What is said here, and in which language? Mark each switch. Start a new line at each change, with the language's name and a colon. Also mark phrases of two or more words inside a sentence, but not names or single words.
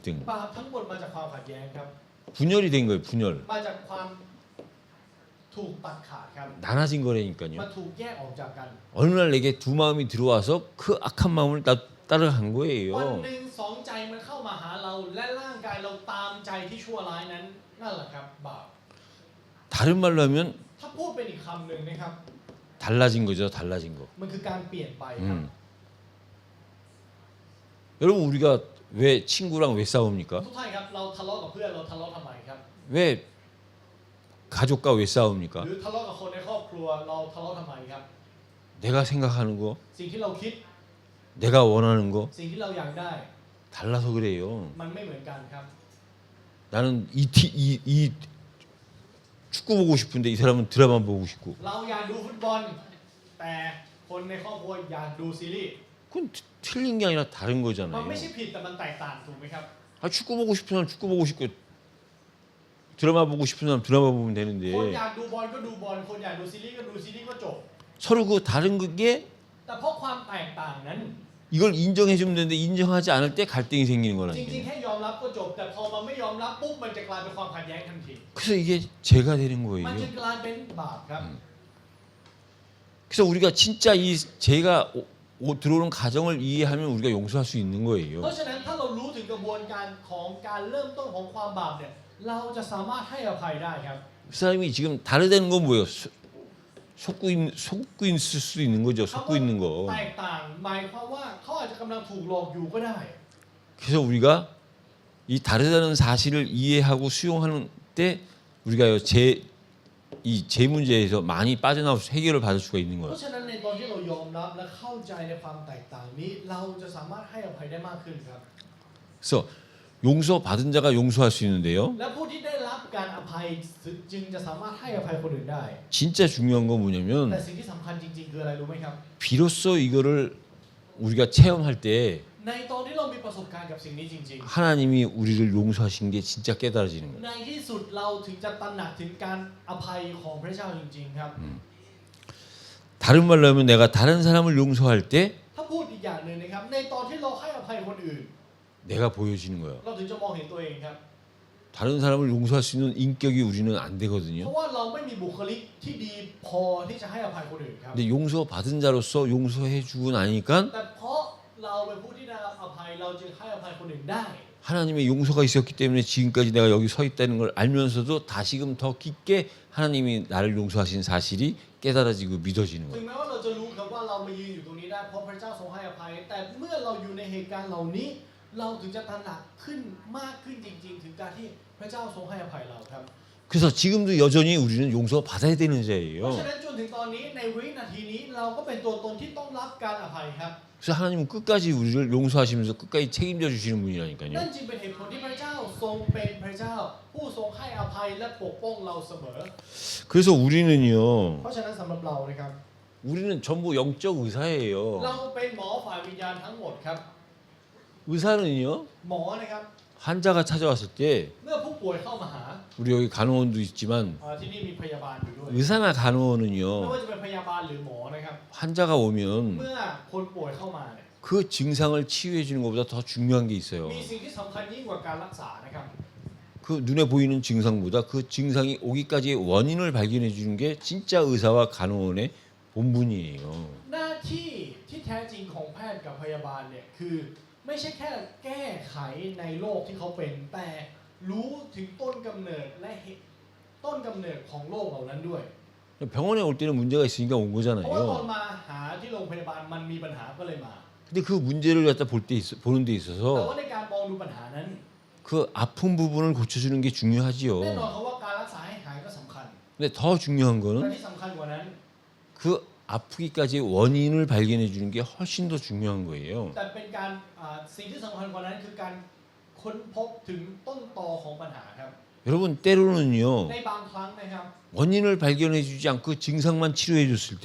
Thai: บาปทั้งหมดมาจากความขัดแย้งครับ
Korean: 분열이 된 거예요 분열.
Thai: มาจากความถูกตัดขาดครับ
Korean: 나눠진
Thai: มา
Korean: 거라니까요.
Thai: ถูกแยกออกจากกัน
Korean: 어느 날 내게 두 마음이 들어와서 그 악한 마음을 따라간
Thai: วัน
Korean: 거예요.
Thai: หนึ่งสองใจมันเข้ามาหาเราและร่างกายเราตามใจที่ชั่วร้ายนั้นนั่นแหละครับบาป
Korean: 다른 말로 하면
Thai: ถ้าพูดเป็นอีกคำหนึ่งนะครับ
Korean: 달라진 거죠 달라진 거.
Thai: มันคือการเปลี่ยนไปครับ
Korean: 여러분 우리가 왜 친구랑 왜 싸웁니까?
Thai: ทุกท่านครับเราทะเลาะกับเพื่อนเราทะเลาะทำไมครับ
Korean: 왜 가족과 왜 싸웁니까?
Thai: หรือทะเลาะกับคนในครอบครัวเราทะเลาะทำไมครับ
Korean: 내가 생각하는 거,
Thai: สิ่งที่เราคิด
Korean: 내가 원하는 거
Thai: สิ่งที่เราอยากได้
Korean: 달라서 그래요.
Thai: มันไม่เหมือนกันครับ
Korean: 나는 이 축구 보고 싶은데 이 사람은 드라마 보고 싶고.
Thai: เราอยากดูฟุตบอลแต่คนในครอบครัวอยากดูซีรีส์
Korean: 그건 틀린 게 아니라 다른
Thai: มัน
Korean: 거잖아요.
Thai: ไม่ใช่ผิดแต่มันแตกต่างถูกไหมครับ
Korean: 아 축구 보고 싶은 사람 축구 보고 싶고 드라마 보고 싶은 사람 드라마 보면
Thai: คน
Korean: 되는데
Thai: อยากดูบอลก็ดูบอลคนอยากดูซีรีส์ก็ดูซีรีส์ก็จบ
Korean: 서로 그 다른 게
Thai: แต่เพราะความแตกต่างนั้น
Korean: 이걸 인정해주면 되는데 인정하지 않을 때 갈등이 생기는
Thai: จริงๆ
Korean: 거라니까요.
Thai: แค่ยอมรับก็จบ แต่พอมันไม่ยอมรับปุ๊บมันจะกลายเป็นความขัดแย้งทันที
Korean: 그래서 이게 죄가 되는
Thai: มัน
Korean: 거예요.
Thai: จะกลายเป็นบาปครับ
Korean: 그래서 우리가 진짜 이 죄가 들어오는 가정을 이해하면 우리가 용서할 수 있는
Thai: เพ
Korean: 거예요.
Thai: ราะฉะนั้นถ้าเรารู้ถึงกระบวนการของการเริ่มต้นของความบาปเนี่ยเราจะสามารถให้อภัยได้ครับ
Korean: 그 사람이 지금 다르다는 건 뭐예요? 속고 있을 수도 있는 거죠.
Thai: คำ
Korean: 속고
Thai: ว่า
Korean: 있는 거.
Thai: แตกต่างหมายความว่าเขาอาจจะกำลังถูกหลอกอยู่ก็ได้
Korean: 그래서 우리가 이 다르다는 사실을 이해하고 수용하는 때 우리가 이 제 문제에서 많이 빠져나올 수 해결을 받을 수가 있는
Thai: เพ
Korean: 거예요.
Thai: ราะฉะนั้นในตอนที่เรายอมรับและเข้าใจในความแตกต่างนี้ เราจะสามารถให้อภัยได้มากขึ้นครับ
Korean: 그래서 용서 받은 자가 용서할 수 있는데요.
Thai: และผู้ที่ได้รับการอภัยจึงจะสามารถให้อภัยคนอื่นได้
Korean: 진짜 중요한 건
Thai: แต่
Korean: 뭐냐면
Thai: สิ่งที่สำคัญจริงๆคืออะไรรู้ไหมครับ
Korean: 비로소 이거를 우리가 체험할 때
Thai: ในตอนที่เรามีประสบการณ์กับสิ่งนี้จริง
Korean: 하나님이 우리를 용서하신 게 진짜 깨달아지는
Thai: ๆ
Korean: 거예요.
Thai: ในที่สุดเราถึงจะตระหนักถึงการอภัยของพระเจ้าจริงๆครับ
Korean: 다른 말로 하면 내가 다른 사람을 용서할 때
Thai: ถ้าพูดอีกอย่างหนึ่งนะครับ ในตอนที่เราให้อภัยคนอื่น
Korean: 내가 보여지는 거예요.
Thai: เราถึงจะมองเห็นตัวเองครับ
Korean: 다른 사람을 용서할 수 있는 인격이 우리는 안
Thai: เพ
Korean: 되거든요.
Thai: ราะว่าเราไม่มีบุคลิกที่ดีพอที่จะให้อภัยคนอื่นครับ
Korean: 근데 용서받은 자로서 용서해 주고 나니까
Thai: แต่เพราะเราเป็นผู้ที่ได้รับอภัยเราจึงให้อภัยคนอื่นได้
Korean: 하나님의 용서가 있었기 때문에 지금까지 내가 여기 서 있다는 걸 알면서도 다시금 더 깊게 하나님이 나를 용서하신 사실이 깨달아지고 믿어지는
Thai: ถึง
Korean: 거예요.
Thai: แม้ว่าเราจะรู้ครับว่าเรามายืนอยู่ตรงนี้ได้เพราะพระเจ้าทรงให้อภัย แต่เมื่อเราอยู่ในเหตุการณ์เหล่านี้ เราถึงจะตระหนักขึ้นมากขึ้นจริง ๆ ถึงการที่พระเจ้าทรงให้อภัยเราครับ
Korean: 그래서 지금도 여전히 우리는 용서 받아야 되는
Thai: เพราะ
Korean: 자예요.
Thai: ฉะนั้นจนถึงตอนนี้ในวินาทีนี้เราก็เป็นตัวตนที่ต้องรับการอภัยครับ
Korean: 그래서 하나님은 끝까지 우리를 용서하시면서 끝까지 책임져 주시는
Thai: นั่น
Korean: 분이라니까요.
Thai: จึงเป็นเหตุผลที่พระเจ้าทรงเป็นพระเจ้า ผู้ทรงให้อภัยและปกป้องเราเสมอ
Korean: 그래서 우리는요.
Thai: เพราะฉะนั้นสำหรับเรานะครับ
Korean: 우리는 전부 영적 의사예요.
Thai: เราเป็นหมอฝ่ายวิญญาณทั้งหมดครับ
Korean: 의사는요.
Thai: หมอนะครับ
Korean: 환자가 찾아왔을 때
Thai: เมื่อผู้ป่วยเข้ามาหา
Korean: 우리 여기 간호원도 있지만
Thai: ที่นี่มีพยาบาลอยู่ด้วย
Korean: 의사나
Thai: ไม่ว่า
Korean: 간호원은요.
Thai: จะเป็นพยาบาลหรือหมอนะครับ
Korean: 환자가 오면
Thai: เมื่อคนป่วยเข้ามาเนี่ย
Korean: 그 증상을 치유해 주는 것보다 더 중요한 게 있어요.
Thai: มีสิ่งที่สำคัญยิ่งกว่าการรักษานะครับ
Korean: 그 눈에 보이는 증상보다 그 증상이 오기까지의 원인을 발견해 주는 게 진짜 의사와 간호원의 본분이에요.
Thai: หน้าที่ที่แท้จริงของแพทย์กับพยาบาลเนี่ยคือไม่ใช่แค่แก้ไขในโรคที่เขาเป็นแต่รู้ถึงต้นกำเนิดและต้นกำเนิดของโรคเหล่านั้นด้วย
Korean: 병원에 올 때는 문제가 있으니까 온
Thai: เพราะว่าตอน
Korean: 거잖아요.
Thai: มาหาที่โรงพยาบาลมันมีปัญหาก็เลยมา
Korean: 근데 그 문제를 갖다 보는 데
Thai: แต่
Korean: 있어서
Thai: ว่าในการมองดูปัญหานั้น
Korean: 그 아픈 부분을 고쳐주는 게
Thai: แน่นอน
Korean: 중요하지요.
Thai: เขาว่าการรักษาให้หายก็สำคัญ
Korean: 근데 더 중요한
Thai: แต่
Korean: 거는
Thai: ที่สำคัญกว่านั้น
Korean: 그 아프기까지의 원인을 발견해 주는 게 훨씬 더 중요한 거예요.
Thai: แต่เป็นการสิ่งที่สำคัญกว่านั้นคือการค้นพบถึงต้นตอของปัญหาครับ
Korean: 여러분 때로는요
Thai: ในบางครั้งนะครับ
Korean: 원인을 발견해 주지 않고 증상만 치료해 줬을 때